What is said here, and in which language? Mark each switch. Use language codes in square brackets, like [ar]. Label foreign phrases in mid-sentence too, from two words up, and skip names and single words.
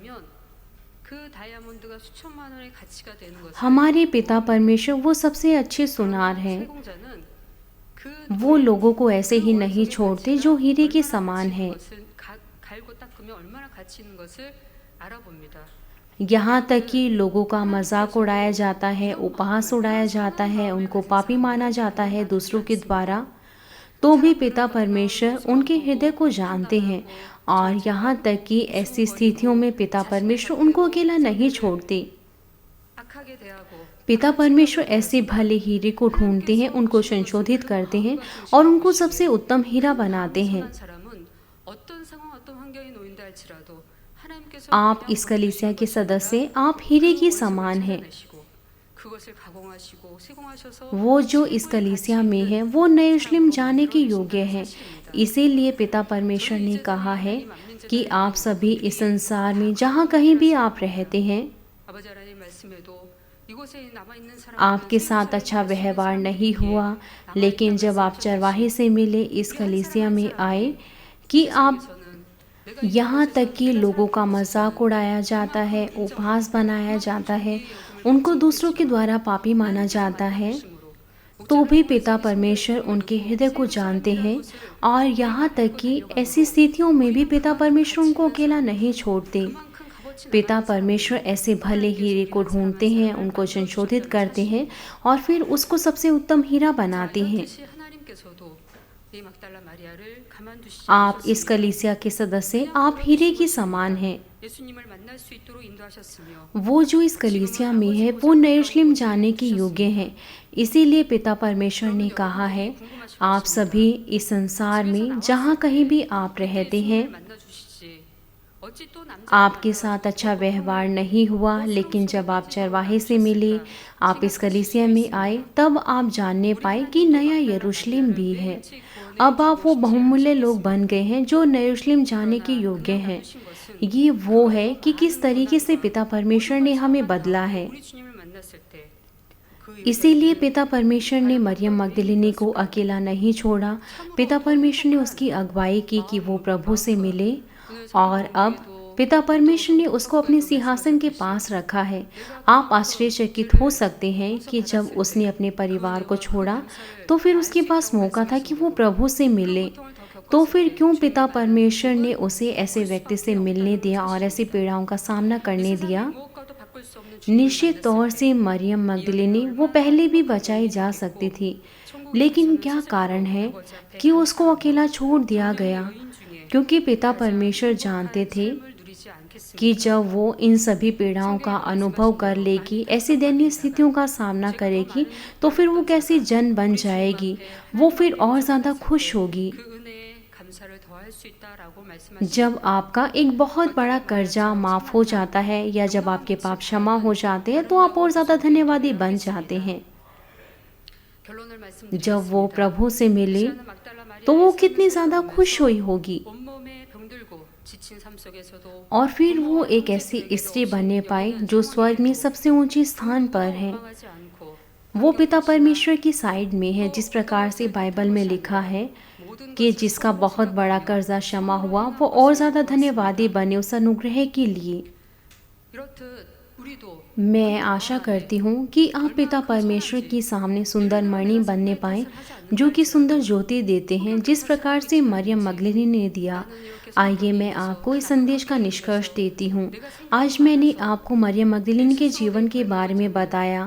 [ko] 그 다이아몬드가 수천만 원의 가치가 되는 것을 [hi] हमारे पिता परमेश्वर वो सबसे अच्छे सुनार हैं। [ko] 세공자는 그 [hi] वो [ko] 돈의 [hi] लोगों को ऐसे [ko] 그 [hi] ही नहीं [ko] 원석의 [hi] छोड़ते [ko] 가치가 [hi] जो हीरे के [ko] 얼마나 [hi] समान [ko] 가치 있는 [hi] हैं। [ko] 것을 갈고 닦으면 얼마나 가치 있는 것을 알아봅니다. [hi] यहाँ तक कि लोगों का मजाक उड़ाया जाता है, उपहास उड़ाया जाता है, उनको पापी माना जाता है दूसरों के द्वारा, तो भी पिता परमेश्वर उनके हृदय को जानते हैं। और यहाँ तक कि ऐसी स्थितियों में पिता परमेश्वर उनको अकेला नहीं छोड़ते। [ko] 악하게 대하고 [hi] पिता परमेश्वर ऐसे भले हीरे को ढूंढते हैं, उनको संशोधित करते हैं और उनको सबसे उत्तम हीरा बनाते हैं। [ko] 선한 사람은 어떤 상황 어떤 환경에 놓인다 할지라도 하나님께서 [hi] आप इस कलीसिया के सदस्य, आप हीरे के समान हैं। [ko] 그것을 가공하시고 세공하셔서 [hi] वो जो इस कलीसिया में है वो नए यरूशलेम जाने के योग्य है। इसीलिए पिता परमेश्वर ने कहा है कि आप सभी इस संसार में जहाँ कहीं भी आप रहते हैं, [ko] 아버지 하나님 말씀에도 이곳에 남아 있는 사람 [hi] आपके साथ अच्छा व्यवहार नहीं हुआ, लेकिन जब आप चरवाहे से मिले, इस कलीसिया में आए, कि आप यहाँ तक कि लोगों का मजाक उड़ाया जाता है, उपहास बनाया जाता है, उनको दूसरों के द्वारा पापी माना जाता है, तो भी पिता परमेश्वर उनके हृदय को जानते हैं। और यहाँ तक कि ऐसी स्थितियों में भी पिता परमेश्वर उनको अकेला नहीं छोड़ते। पिता परमेश्वर ऐसे भले हीरे को ढूंढते हैं, उनको संशोधित करते हैं और फिर उसको सबसे उत्तम हीरा बनाते हैं। [ko] 하나님께서도 이 막달라 마리아를 가만두시지 [hi] आप इस कलीसिया के सदस्य, आप हीरे के समान हैं। [ko] 예수님을 만날 수 있도록 인도하셨으며 [hi] वो जो इस कलीसिया में है वो नए यरूशलेम जाने के योग्य हैं। इसीलिए पिता परमेश्वर ने कहा है, आप सभी इस संसार में जहाँ कहीं भी आप रहते हैं, [ko] 만나주시지 어찌 또 남자 [hi] आपके साथ अच्छा व्यवहार नहीं हुआ, लेकिन जब आप चरवाहे से मिले, आप इस कलीसिया में आए, तब आप जानने पाए कि नया यरूशलेम भी है। अब आप वो बहुमूल्य लोग बन गए हैं जो नए यरूशलेम जाने के योग्य हैं। ये वो है कि किस तरीके से पिता परमेश्वर ने हमें बदला है। [ko] 우리 주님을 만났을 때 [hi] इसीलिए पिता परमेश्वर ने मरियम मगदलिनी को अकेला नहीं छोड़ा। पिता परमेश्वर ने उसकी अगुवाई की कि वो प्रभु से मिले, और अब पिता परमेश्वर ने उसको अपने सिंहासन के पास रखा है। आप आश्चर्यचकित हो सकते हैं कि जब उसने अपने परिवार को छोड़ा तो फिर उसके पास मौका था कि वो प्रभु से मिले, तो फिर क्यों पिता परमेश्वर ने उसे ऐसे व्यक्ति से मिलने दिया और ऐसी पीड़ाओं का सामना करने दिया। [ko] 무엇과도 바꿀 수 없는 주님을 [hi] निश्चित तौर से मरियम मगदलिनी वो पहले भी बचाई जा सकती थी, लेकिन क्या कारण है कि उसको अकेला छोड़ दिया गया? क्योंकि पिता परमेश्वर जानते थे [ko] 누리지 않겠습니다. [hi] कि जब वो इन सभी पीड़ाओं का अनुभव कर लेगी, ऐसी दयनीय स्थितियों का सामना करेगी, तो फिर वो कैसी जन बन जाएगी, वो फिर और ज़्यादा खुश होगी। [ko] 그 은혜에 감사를 더할 수 있다라고 말씀하시는 [hi] जब आपका एक बहुत बड़ा कर्जा माफ़ हो जाता है या जब आपके पाप क्षमा हो जाते हैं, तो आप और ज़्यादा धन्यवादी बन जाते हैं। [ko] 결론을 [hi] जब [ko] 말씀드리겠습니다. [hi] वो प्रभु से मिले तो वो कितनी ज़्यादा खुश हुई होगी, [ko] 온몸에 병들고 지친 삶 속에서도 [hi] और फिर वो एक ऐसी स्त्री बनने पाए जो स्वर्ग में सबसे ऊंचे स्थान पर है। [ko] 원망하지 않고 [hi] वो पिता परमेश्वर की साइड में है, जिस प्रकार से बाइबल में लिखा है कि जिसका बहुत बड़ा कर्जा क्षमा हुआ, वो और ज़्यादा धन्यवादी बने उस अनुग्रह के लिए। [ko] 이렇듯 우리도 [hi] मैं आशा करती हूँ कि आप पिता परमेश्वर के सामने सुंदर मणि बनने पाएं, जो कि सुंदर ज्योति देते हैं, जिस प्रकार से मरियम मगदलिनी ने दिया। आइए मैं आपको इस संदेश का निष्कर्ष देती हूँ। आज मैंने आपको मरियम मगदलिनी के जीवन के बारे में बताया।